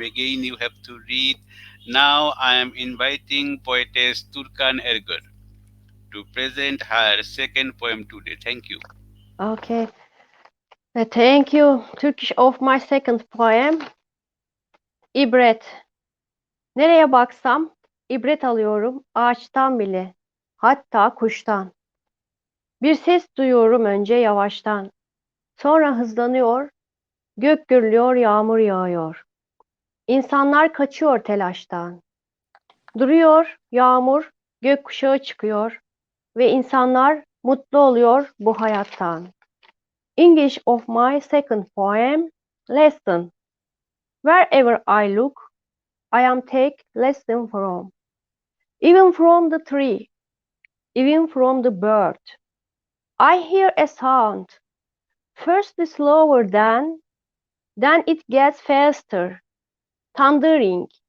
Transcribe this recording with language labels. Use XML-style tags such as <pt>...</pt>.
<en>Again, you have to read. Now I am inviting poetess Turkan Ergor to present her second poem today. Thank you. Okay. Thank you. Turkish of my second poem.</en> <tr>İbret. Nereye baksam ibret alıyorum ağaçtan bile. Hatta kuştan. Bir ses duyuyorum önce yavaştan. Sonra hızlanıyor, gök gürlüyor, yağmur yağıyor. İnsanlar kaçıyor telaştan. Duruyor yağmur, gökkuşağı çıkıyor ve insanlar mutlu oluyor bu hayattan.</tr> <en>English of my second poem, lesson. Wherever I look, I am take lesson from. Even from the tree, even from the bird. I hear a sound, first slower then it gets faster, thundering.</en>